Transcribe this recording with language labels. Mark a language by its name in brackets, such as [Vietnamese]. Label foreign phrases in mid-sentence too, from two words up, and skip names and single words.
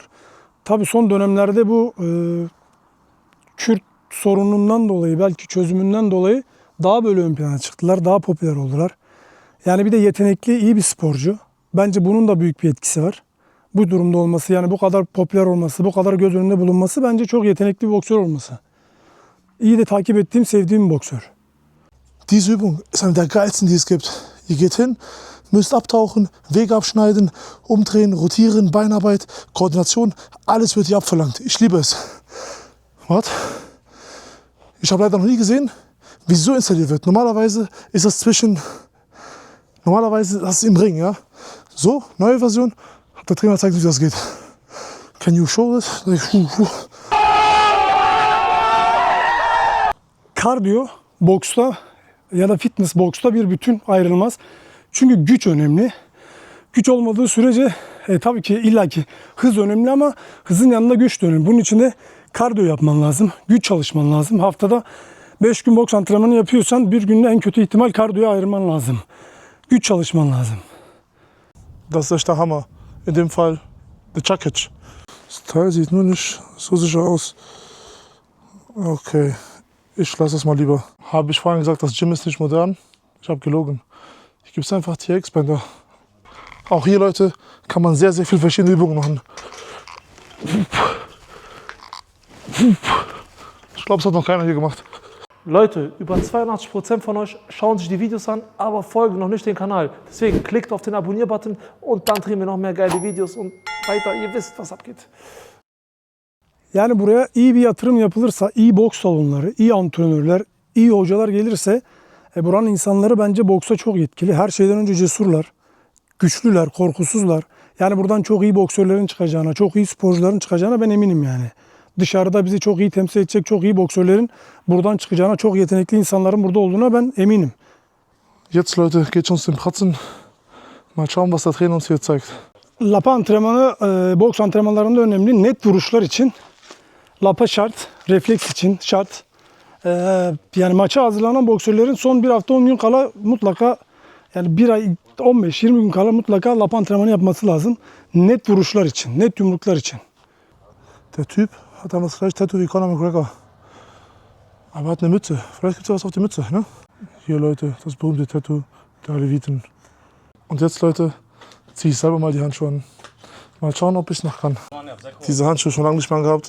[Turkish] Tabii son dönemlerde bu Kürt sorunundan dolayı, belki çözümünden dolayı daha böyle ön plana çıktılar, daha popüler oldular. Yani bir de yetenekli, iyi bir sporcu. Bence bunun da büyük bir etkisi var. Bu durumda olması, yani bu kadar popüler olması, bu kadar göz önünde bulunması bence çok yetenekli bir boksör olması. İyi de takip ettiğim, sevdiğim bir boksör. [German] Diese Übung ist eine der geilsten, die es gibt. Ihr geht hin, müsst abtauchen, Wege abschneiden, umdrehen, rotieren, Beinarbeit, Koordination. Alles wird hier abverlangt. Ich liebe es. Was? Ich habe leider noch nie gesehen, wie es so installiert wird. Normalerweise ist das das ist im Ring, ja. So, neue Version. Der Trainer zeigt uns, wie das geht. [English] Can you show this? [Turkish] Kardiyo boksta ya da fitness boksta bir bütün, ayrılmaz. Çünkü güç önemli. Güç olmadığı sürece tabii ki illaki hız önemli ama hızın yanında güç de önemli. Bunun için de kardiyo yapman lazım. Güç çalışman lazım. Haftada 5 gün boks antrenmanı yapıyorsan bir günde en kötü ihtimal kardiyoya ayırman lazım. Güç çalışman lazım. [German] Das ist echt der Hammer. In dem Fall der Čakić. Das Teil sieht nur nicht so sicher aus. Okay, ich lasse es mal lieber. Habe ich vorhin gesagt, das Gym ist nicht modern? Ich habe gelogen. Hier gibt es einfach TX-Bänder. Auch hier, Leute, kann man sehr, sehr viele verschiedene Übungen machen. Ich glaube, es hat noch keiner hier gemacht. Leute, über 82% von euch schauen sich die Videos an, aber folgen noch nicht den Kanal. Deswegen klickt auf den Abonnier-Button und dann drehen wir noch mehr geile Videos und weiter. Ihr wisst, was abgeht. [Turkish] Yani buraya iyi bir yatırım yapılırsa, iyi boks salonları, iyi antrenörler, iyi hocalar gelirse buranın insanları bence boksa çok yetkili. Her şeyden önce cesurlar, güçlüler, korkusuzlar. Yani buradan çok iyi boksörlerin çıkacağına, çok iyi sporcuların çıkacağına ben eminim yani. Dışarıda bizi çok iyi temsil edecek çok iyi boksörlerin buradan çıkacağına, çok yetenekli insanların burada olduğuna ben eminim. [German] Jetzt, Leute, geht's uns den Pratzen. Mal schauen, was der Trainer uns hier zeigt. [Turkish] Lapa antrenmanı boks antrenmanlarında önemli. Net vuruşlar için lapa şart, refleks için şart. Yani maça hazırlanan boksörlerin son bir hafta 10 gün kala mutlaka yani bir ay 15-20 gün kala mutlaka lapa antrenmanı yapması lazım. Net vuruşlar için, net yumruklar için. [German] Der Typ hat dann das gleiche Tattoo wie Conor McGregor. Aber hat eine Mütze. Vielleicht gibt es ja was auf die Mütze, ne? Hier, Leute, das berühmte Tattoo der Aleviten. Und jetzt, Leute, ziehe ich selber mal die Handschuhe an. Mal schauen, ob ich es noch kann. Diese Handschuhe schon lange nicht mehr angehabt.